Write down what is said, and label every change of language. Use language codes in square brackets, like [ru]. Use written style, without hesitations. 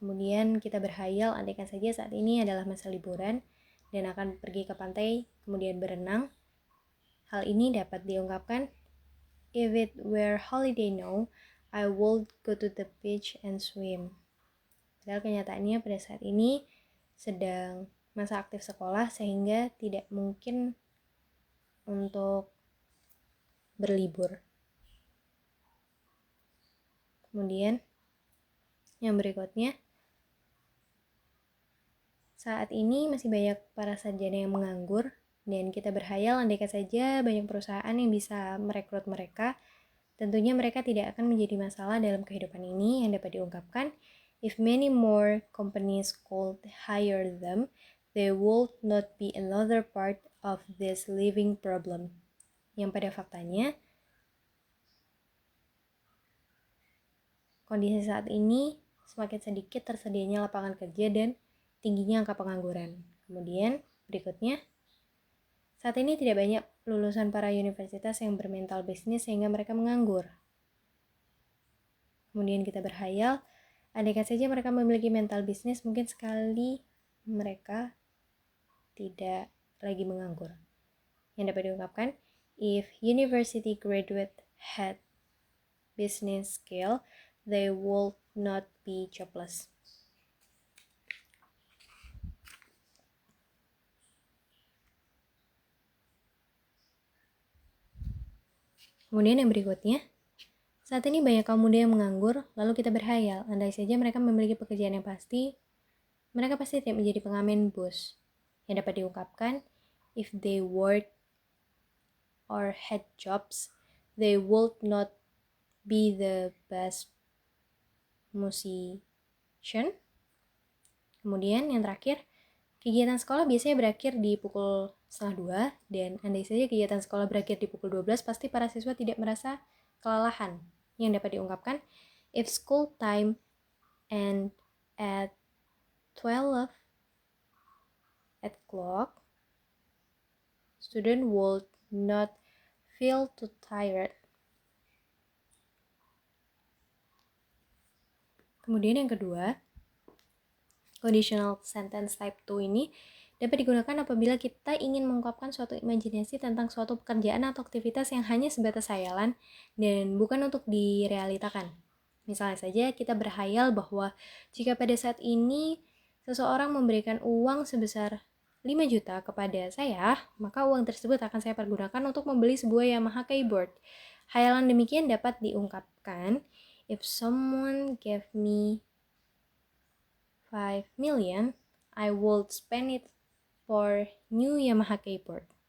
[id] Kemudian kita berhayal andaikan saja saat ini adalah masa liburan dan akan pergi ke pantai, kemudian berenang. Hal ini dapat diungkapkan, [en] if it were holiday now, I would go to the beach and swim. [id] Padahal kenyataannya pada saat ini sedang masa aktif sekolah sehingga tidak mungkin untuk berlibur. Kemudian yang berikutnya, saat ini masih banyak para sarjana yang menganggur dan kita berhayal andaikan saja banyak perusahaan yang bisa merekrut mereka, tentunya mereka tidak akan menjadi masalah dalam kehidupan ini. Yang dapat diungkapkan, [en] if many more companies could hire them, they would not be another part of this living problem. [id] Yang pada faktanya, kondisi saat ini semakin sedikit tersedianya lapangan kerja dan tingginya angka pengangguran. Kemudian berikutnya, saat ini tidak banyak lulusan para universitas yang bermental bisnis sehingga mereka menganggur. Kemudian kita berhayal, andaikan saja mereka memiliki mental bisnis, mungkin sekali mereka tidak lagi menganggur. Yang dapat diungkapkan, [en] if university graduate had business skill, they would not be jobless. [id] Kemudian yang berikutnya, Saat ini banyak kaum muda yang menganggur, lalu kita berhayal, andai saja mereka memiliki pekerjaan yang pasti, mereka pasti tidak menjadi pengamen bus. Yang dapat diungkapkan, [en] if they worked or had jobs, they would not be the best musician. [id] Kemudian yang terakhir, kegiatan sekolah biasanya berakhir di pukul 1:30, dan andai saja kegiatan sekolah berakhir di pukul 12, pasti para siswa tidak merasa kelelahan. Yang dapat diungkapkan, [en] if school time end at 12 o'clock, student would not feel too tired. [id] Kemudian yang kedua, conditional sentence type 2 ini dapat digunakan apabila kita ingin mengungkapkan suatu imajinasi tentang suatu pekerjaan atau aktivitas yang hanya sebatas hayalan dan bukan untuk direalitakan. Misalnya saja kita berhayal bahwa jika pada saat ini seseorang memberikan uang sebesar 5 juta kepada saya, maka uang tersebut akan saya pergunakan untuk membeli sebuah Yamaha keyboard. Hayalan demikian dapat diungkapkan, [en] if someone gave me 5 million, I would spend it for new Yamaha keyboard.